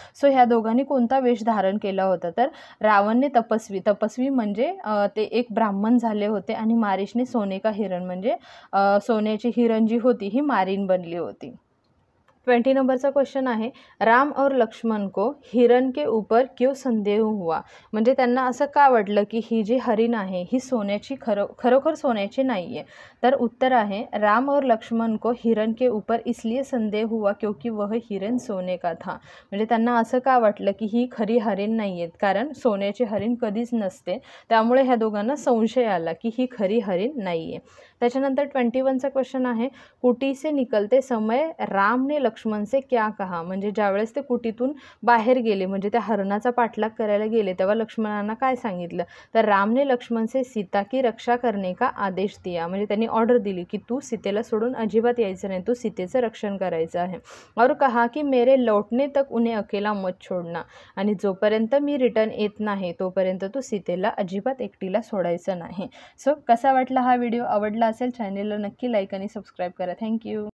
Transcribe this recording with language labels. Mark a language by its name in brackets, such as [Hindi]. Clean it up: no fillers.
[Marathi] So ह्या दोघांनी कोणता वेश धारण केला होता, तर रावणने तपस्वी म्हणजे ते एक ब्राह्मण झाले होते आणि मारीचने [Hindi] सोने का हिरण [Marathi] म्हणजे सोन्याची हिरण जी होती ही मारीन बनली होती. 20 नंबरचा क्वेश्चन आहे, [Hindi] राम और लक्ष्मण को हिरण के ऊपर क्यों संदेह हुआ. [Marathi] म्हणजे त्यांना असं का वाटलं की ही जी हरिण आहे ही सोन्याची खरोखर सोन्याची नाही आहे. तर उत्तर आहे, [Hindi] राम और लक्ष्मण को हिरण के ऊपर इसलिए संदेह हुआ क्योंकि वह हिरण सोने का था. [Marathi] म्हणजे त्यांना असं का वाटलं की ही खरी हरिण नाही आहेत, कारण सोन्याची हरिण कधीच नसते, त्यामुळे ह्या दोघांना संशय आला की ही खरी हरिण नाही आहे. त्याच्यानंतर 21चा क्वेश्चन आहे, [Hindi] कुटी से निकलते समय राम ने लक्ष्मण से क्या कहा. [Marathi] म्हणजे ज्यावेळेस ते कुटीतून बाहेर गेले म्हणजे त्या हरणाचा पाठलाग करायला गेले तेव्हा लक्ष्मणांना काय सांगितलं, तर [Hindi] रामने लक्ष्मण से सीता की रक्षा करने का आदेश दिया. [Marathi] म्हणजे त्यांनी ऑर्डर दिली की तू सीतेला सोडून अजिबात यायचं नाही, तू सीतेचं रक्षण करायचं आहे. [Hindi] और कहा की मेरे लौटने तक उन्हें अकेला मत छोड़ना. [Marathi] आणि जोपर्यंत मी रिटर्न येत नाही तोपर्यंत तू सीतेला अजिबात एकटीला सोडायचं नाही. सो कसा वाटला हा व्हिडिओ, आवडला असेल चॅनेलला नक्की लाईक आणि सबस्क्राईब करा. थँक्यू.